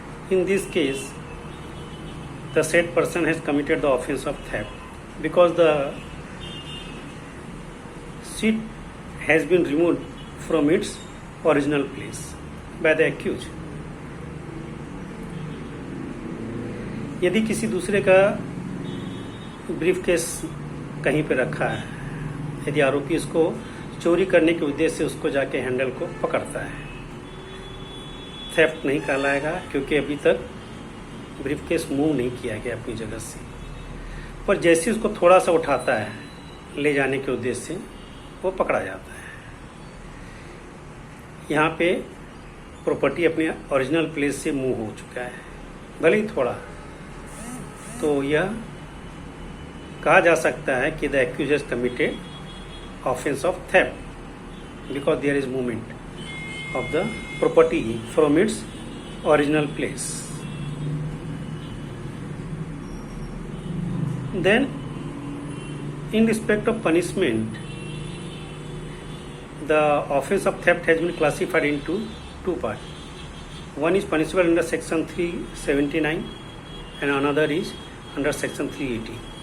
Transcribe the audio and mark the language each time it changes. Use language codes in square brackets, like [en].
[en] In this case, the said person has committed the offense of theft because the sheet has been removed from its original place by the accused. [hi] यदि किसी दूसरे का brief case कहीं पे रखा है, यदि आरोपी इसको चोरी करने के उद्देश्य से उसको जाके हैंडल को पकड़ता है, थेफ्ट नहीं कहलाएगा, क्योंकि अभी तक ब्रीफ केस मूव नहीं किया गया अपनी जगह से। पर जैसे उसको थोड़ा सा उठाता है ले जाने के उद्देश्य से, वो पकड़ा जाता है। यहाँ पे प्रॉपर्टी अपने ओरिजिनल प्लेस से मूव हो चुका है, भले ही थोड़ा, तो यह कहा जा सकता है कि [en] The accused has committed offence of theft because there is movement of the property from its original place. Then in respect of punishment, the offense of theft has been classified into two parts. One is punishable under section 379 and another is under section 380.